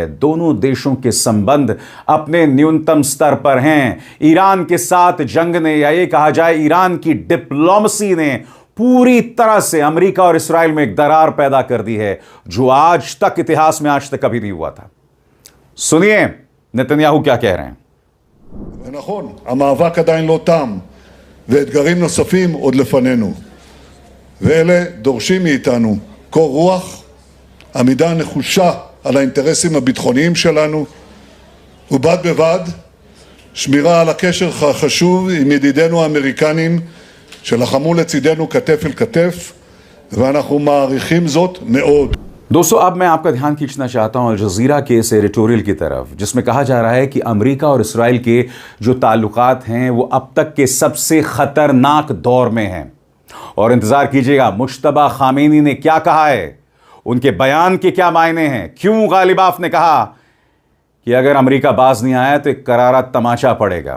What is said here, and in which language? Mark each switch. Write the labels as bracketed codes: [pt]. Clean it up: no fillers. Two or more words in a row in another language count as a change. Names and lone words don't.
[hi] दोनों देशों के संबंध अपने न्यूनतम स्तर पर हैं। ईरान के साथ जंग ने, या ये कहा जाए ईरान की डिप्लोमेसी ने पूरी तरह से अमेरिका और इस्राएल में एक दरार पैदा कर दी है, जो आज तक इतिहास में आज तक कभी नहीं हुआ था। सुनिए नेतन्याहू क्या कह रहे हैं। [he] ונכון, המאבק עדיין לא תם, ואתגרים נוספים עוד לפנינו. ואלה דורשים מאיתנו קור רוח, עמידה נחושה על האינטרסים הביטחוניים שלנו, ובד בבד שמירה על הקשר החשוב עם ידידינו האמריקנים שלחמו לצידנו כתף אל כתף, ואנחנו מעריכים זאת מאוד. [hi] दोस्तों अब मैं आपका ध्यान खींचना चाहता हूं अल जजीरा के इस एडिटोरियल की तरफ, जिसमें कहा जा रहा है कि अमेरिका और इस्राएल के जो ताल्लुकात हैं वो अब तक के सबसे खतरनाक दौर में हैं। और इंतजार कीजिएगा मुश्तबा खामेनी ने क्या कहा है, उनके बयान के क्या मायने हैं, क्यों गालिबाफ ने कहा कि अगर अमेरिका बाज नहीं आया तो एक करारा तमाचा पड़ेगा।